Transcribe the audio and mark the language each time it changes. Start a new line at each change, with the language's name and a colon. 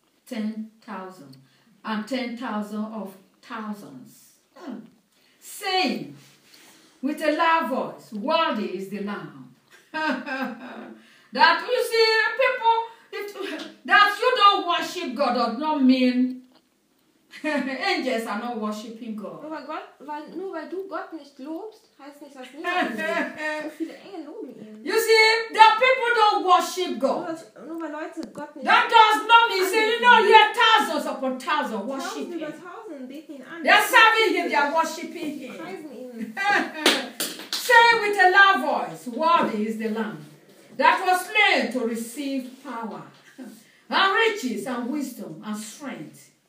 English: 10,000. And 10,000 of thousands. Saying with a loud voice, worthy is the Lamb. That you see, people, the that you don't worship God does not mean angels are not worshiping God.
German: Aber Gott, weil, nur weil du Gott nicht lobst, heißt nicht, dass niemand ihn lobt.
English: You see, the people don't worship God.
German: Nur weil Leute Gott nicht
English: That does not mean, see, you know, you have thousands upon thousands worshiping him. Thousands beat him an. They're serving him, they're worshiping him. Say with a loud voice, worthy is the Lamb that was slain to receive power and riches and wisdom and strength.